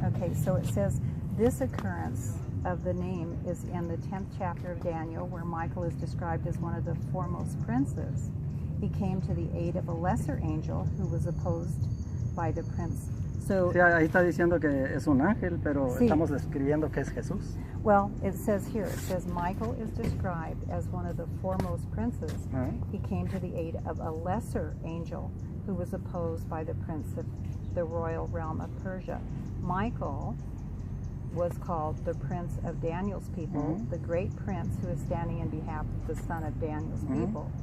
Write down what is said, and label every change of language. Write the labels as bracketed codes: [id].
[en] Okay, so it says this occurrence of the name is in the 10th chapter of Daniel, where Michael is described as one of the foremost princes. He came to the aid of a lesser angel who was opposed by the prince. So, [es] Sí, ahí está diciendo que es un ángel, pero Sí. estamos describiendo que es Jesús. [en] well, it says here, it says Michael is described as one of the foremost princes. He came to the aid of a lesser angel who was opposed by the prince of the royal realm of Persia. Michael was called the prince of Daniel's people, the great prince who is standing in behalf of the son of Daniel's people.